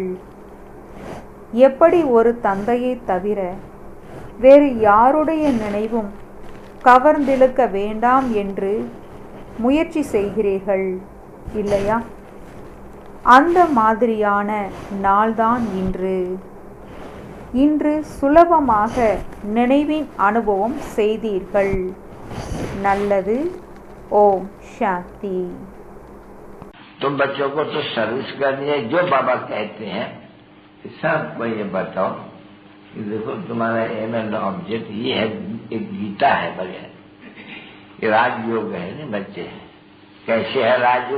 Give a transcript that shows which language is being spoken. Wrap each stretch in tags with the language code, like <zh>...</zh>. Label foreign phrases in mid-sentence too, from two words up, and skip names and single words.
<ta>எப்படி ஒரு தந்தையை தவிர வேறு யாருடைய நினைவும் கவர்ந்திழுக்க வேண்டாம் என்று முயற்சி செய்கிறீர்கள் இல்லையா? அந்த மாதிரியான நாள்தான் இன்று. இன்று சுலபமாக நினைவின் அனுபவம் செய்தீர்கள். நல்லது.</ta> <hi>ओम शांति. तुम बच्चों को तो सर्विस करनी है जो बाबा कहते हैं। सबको ये बताओ कि देखो तुम्हारा</hi> <en>aim and object</en> <hi>ये है, एक गीता है बगैर, ये राजयोग है ना बच्चे। कैसे है राजयोग?</hi>